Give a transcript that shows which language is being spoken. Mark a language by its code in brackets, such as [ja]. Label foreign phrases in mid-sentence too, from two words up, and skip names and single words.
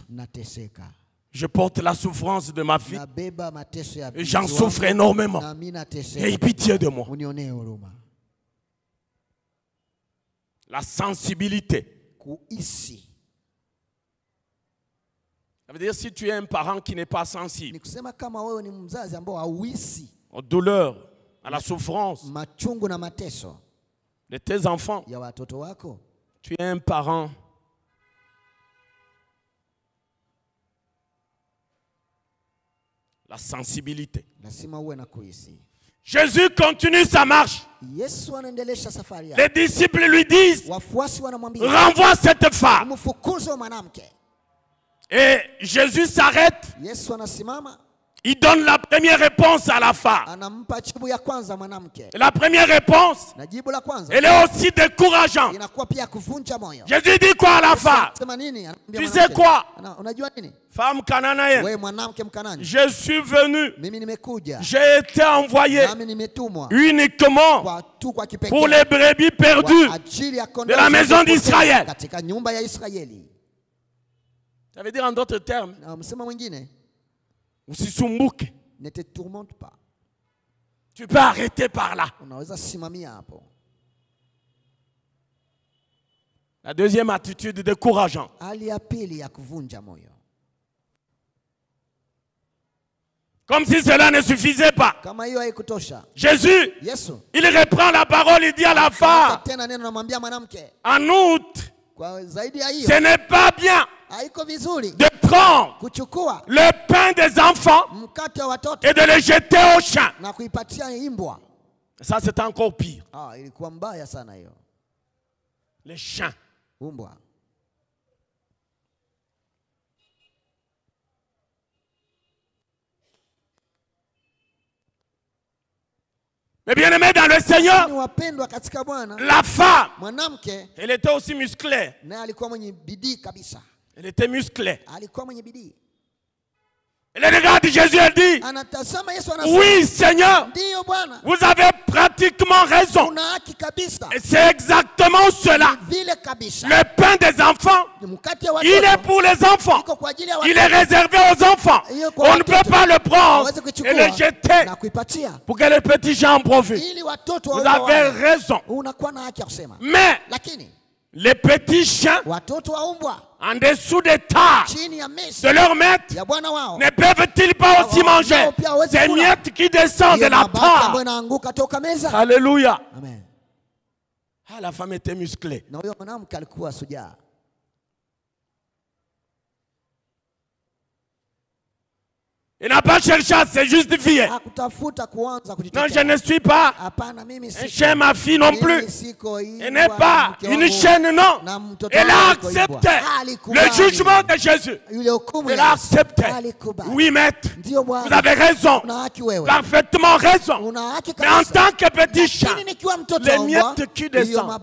[fr] Je porte la souffrance de ma fille. Et j'en souffre énormément. Aie pitié de moi. La sensibilité Ça veut dire si tu es un parent qui n'est pas sensible [sw] Ni kusema kama wewe ni mzazi ambao hauhisi [fr] aux douleurs, à la souffrance [sw] machungu na mateso [fr] de tes enfants. [sw] ya watoto wako. [fr] Tu es un parent la sensibilité. [sw] Lazima uwe na kuhisi. [fr] Jésus continue sa marche. [sw] Yesu anaendelesha safari yake. [fr] Les disciples lui disent, [sw] Wafuasi wanamwambia, [fr] renvoie cette femme. [sw] mfukuze mwanamke. [fr] Et Jésus s'arrête. [sw] Yesu anasimama. [fr] Il donne la première réponse à la femme. [sw] Anampa jibu ya kwanza mwanamke. [fr] La première réponse, [sw] Na jibu la kwanza, [fr] elle est aussi décourageante. [sw] inakuwa pia kuvunja moyo. [fr] Jésus dit quoi à la femme? [sw] Sema nini? Anamwambia [fr] Tu [sw] mwanamke, [fr] sais quoi? [sw] Unajua nini? [fr] Femme cananéenne, [sw] Wewe mwanamke Mkanani, [fr] je suis venu, [sw] mimi nimekuja, [fr] j'ai été envoyé [sw] nami nimetumwa [fr] uniquement [sw] kwa kipekee [fr] pour les brebis perdues [sw] kwa ajili ya kondoo [fr] de la maison [sw] zilizopotea [fr] d'Israël. [sw] katika nyumba ya Israeli. [fr] Ça veut dire en d'autres termes, [sw] Na msema mwingine, usisumbuke. [fr] ne te tourmente pas. Tu peux arrêter par là. [sw] Unaweza simamia hapo. [fr] La deuxième attitude décourageante. [sw] Hali ya pili ya kuvunja moyo. [fr] Comme si cela ne suffisait pas. [sw] Kama hiyo haikutosha, [fr] Jésus, [sw] Yesu [fr] il reprend la parole, il dit à la femme, [sw] tena neno namwambia mwanamke, [fr] en outre, [sw] kwa zaidi ya hiyo, [fr] ce n'est pas bien [sw] haiko vizuri [fr] de prendre [sw] kuchukua [fr] le pain des enfants [sw] mkate wa watoto [fr] et de le jeter aux chiens. [sw] na kuipatia imbwa. [fr] Ça, c'est encore pire. [sw] Ilikuwa mbaya sana hiyo. [fr] Les chiens. [sw] Umbwa. [fr] Mais bien aimé dans le Seigneur, [sw] Wapendwa katika Bwana, [fr] la femme, [sw] mwanamke [fr] elle était aussi musclée. [sw] naye alikuwa mwenye bidii kabisa. [fr] Elle était musclée. [sw] Alikuwa mwenye bidii. [fr] Elle regarde Jésus, elle dit, [sw] Anatazama Yesu anasema, [fr] oui Seigneur, [sw] ndiyo Bwana, [fr] vous avez pratiquement raison. [sw] una haki kabisa. [fr] Et c'est exactement cela. [sw] Vile kabisa. [fr] Le pain des enfants, [sw] Mkate wa [fr] il est [sw] watoto [fr] pour les enfants. [sw] iko kwa ajili ya [fr] Il est [sw] watoto. [fr] réservé aux enfants. On ne peut pas le prendre et le jeter [sw] na kuipatia [fr] pour que les petits gens en profitent. [sw] ili watoto [fr] Vous avez raison. [sw] Unakuwa na haki ya kusema. [fr] Mais [sw] Lakini [fr] les petits chiens [sw] watoto wa umbwa [fr] en dessous des tables [sw] chini ya meza [fr] de leur maître [sw] ya bwana wao [fr] ne peuvent-ils pas aussi manger ces miettes qui descendent de la [sw] ambayo [fr] table? [sw] inaanguka toka meza. [fr] Alléluia. [sw] Amen. [fr] Ah, la femme était musclée. [sw] Na huyo mwanamke alikuwa sujaa. [fr] Il n'a pas cherché à se justifier. [sw] Hakutafuta kuanza [fr] Non, [sw] kujitetea. [fr] je ne suis pas [sw] Hapana, mimi [fr] un [sw] si [fr] chien, ma fille non plus. Elle n'est pas une chienne, non. Elle a accepté le jugement de Jésus. Elle a accepté. Oui, maître, vous avez raison. Parfaitement raison. Mais en tant que petit chien, les miettes qui descendent.